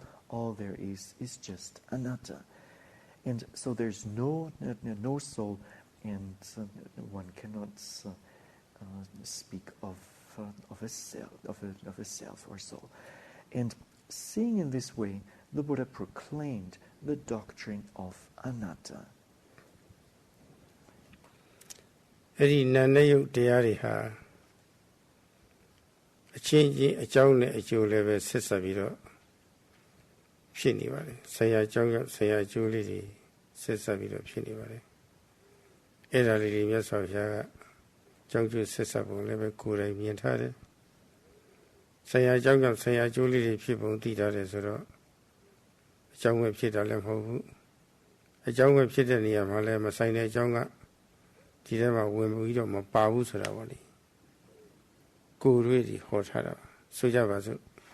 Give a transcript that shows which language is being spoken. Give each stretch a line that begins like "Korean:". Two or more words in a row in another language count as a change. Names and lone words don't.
English: All there is just anatta. And so there's no soul, and one cannot speak of a self or soul. And seeing in this way, the Buddha proclaimed the doctrine of anatta.
Burmese: အဲ့ဒီနာနဲ့ယုတ်တရားတွေဟာအချင်းချင်းအကြောင်းနဲ့အကျိုးလည်းပဲဆက်ဆက်ပြီးတော့ဖြစ်နေပါတယ်ဆရာအကြောင်းကြော င့်ဆရာအကျိုးလေးတွေဆက်ဆက်ပြီးတော့ဖြစ်နေပါတယ်အဲ့ဒါလေးတွေမြတ်စွာဘုရားကကြောင်းကျိုးဆက်ဆက်ပုံလည်းပဲကိုယ်တိုင်မြင်ထားတယ်ဆရာအကြောင်းကြောင့်ဆရာအကျိုးလေးတွေဖြစ်ပုံသိထားတယ်ဆိုတော့အကြောင်းပဲဖြစ်တာလည်းမဟုတ်ဘူးအကြောင်းပဲဖြစ်တဲ့နေရာမှာလည်းမဆိုင်တဲ့အကြောင်းကဒီထဲမှာဝင်ပြီးတော့မပါဘူးဆိုတာပေါ့လေကိုယ်တွေဟောထားတာဆိုကြပါစို့